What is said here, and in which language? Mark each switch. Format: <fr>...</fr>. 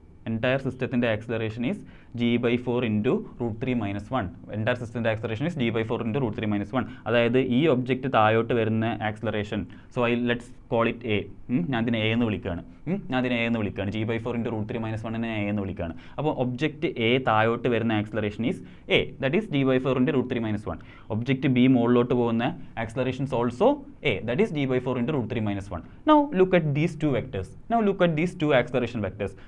<en>entire system acceleration is g/4 into √3 - 1. Entire system acceleration is g/4 into √3 - 1.</en> <ml>അതായത് ഈ object താഴോട്ട് വരുന്ന acceleration.</ml> <en>So let's call it A.</en> <ml>ഞാൻ ഇതിനെ A എന്ന് വിളിക്കുകയാണ്. g/4 into √3 - 1 എ എന്ന് വിളിക്കുകയാണ്. അപ്പോൾ ഒബ്ജക്റ്റ് എ താഴോട്ട് വരുന്ന acceleration is A,</ml> <en>That is g/4 into √3 - 1.</en> <ml>Object B മുകളിലോട്ട് പോകുന്ന acceleration</ml> <en>is also a, that is g/4 into √3 - 1. Now look at these two vectors. Look at these two acceleration vectors.</en>